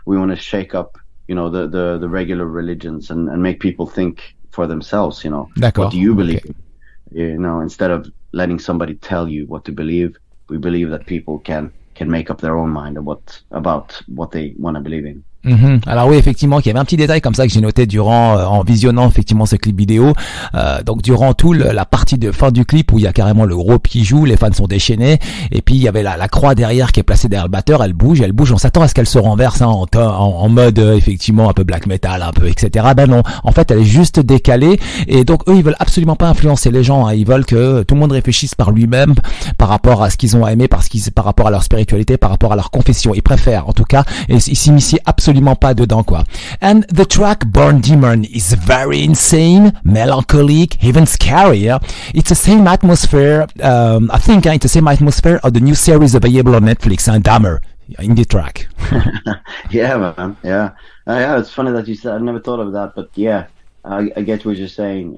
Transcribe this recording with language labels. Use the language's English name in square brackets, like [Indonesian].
[English] We want to shake up, you know, the regular religions, and make people think for themselves, you know. What do you believe in? You know, instead of letting somebody tell you what to believe, we believe that people can make up their own mind about what they want to believe in. [French] Alors oui, effectivement, il y avait un petit détail comme ça que j'ai noté en visionnant effectivement ce clip vidéo. Donc durant tout la partie de fin du clip, où il y a carrément le groupe qui joue, les fans sont déchaînés, et puis il y avait la croix derrière qui est placée derrière le batteur, elle bouge, on s'attend à ce qu'elle se renverse, hein, en mode effectivement un peu black metal, un peu etc. Ben non, en fait elle est juste décalée, et donc eux ils veulent absolument pas influencer les gens, hein. Ils veulent que tout le monde réfléchisse par lui-même, par rapport à ce qu'ils ont aimé, par rapport à leur spiritualité, par rapport à leur confession. Ils préfèrent en tout cas, et ils s'initient absolument pas dedans, quoi. [English] And the track Born Demon is very insane, melancholic, even scary. Yeah? It's the same atmosphere, I think it's the same atmosphere of the new series available on Netflix, and Damnation, in the track. Yeah, man. Yeah. Yeah, it's funny that you said, I never thought of that, but yeah, I get what you're saying.